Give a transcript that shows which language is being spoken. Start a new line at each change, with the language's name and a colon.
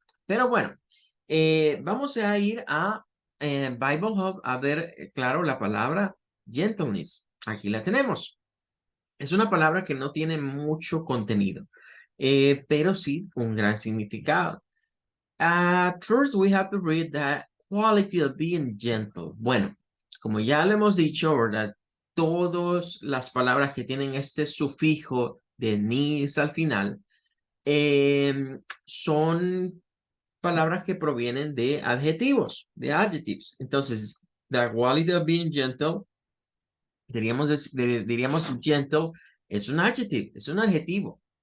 Spanish: Pero bueno, vamos a ir a Bible Hub a ver, claro, la palabra gentleness. Aquí la tenemos. Es una palabra que no tiene mucho contenido, pero sí un gran significado.
English: At first, we have to read that quality of being gentle.
Spanish: Bueno, como ya lo hemos dicho, ¿verdad? Todas las palabras que tienen este sufijo de nis al final son palabras que provienen de adjetivos, de adjectives. Entonces,
English: the quality of being gentle
Spanish: diríamos gentle es un adjective, es un adjetivo.